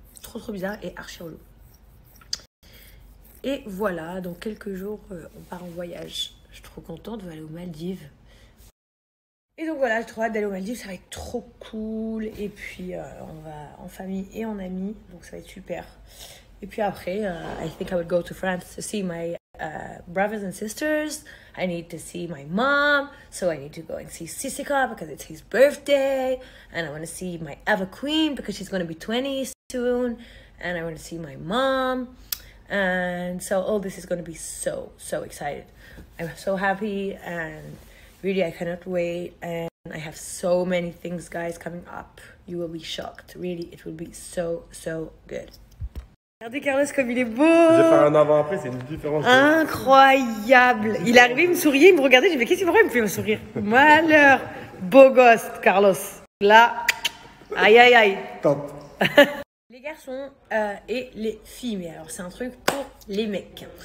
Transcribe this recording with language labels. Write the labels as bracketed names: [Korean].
[French] Trop bizarre et archi relou. Et voilà, dans quelques jours, on part en voyage. Je suis trop contente, on va aller aux Maldives. Et donc voilà, j'ai trop hâte d'aller aux Maldives, ça va être trop cool. Et puis, on va en famille et en amis, donc ça va être super. Et puis après, [English] I think I would go to France to see my brothers and sisters. I need to see my mom, so I need to go and see Sissika because it's his birthday. And I want to see my Eva Queen because she's going to be 20 soon. And I want to see my mom. And so all this is going to be so excited. I'm so happy and really I cannot wait. And I have so many things, guys, coming up. You will be shocked. Really, it will be so good. [French] Regardez Carlos comme il est beau. J'ai fait un avant-après, c'est une différence. Incroyable. Il est arrivé, il me souriait, il me regardait. J'ai dit mais qu'est-ce qu'il me fait me sourire? Malheur. Beau gosse, Carlos. Là, aïe. Top. Les garçons et les filles, mais alors c'est un truc pour les mecs.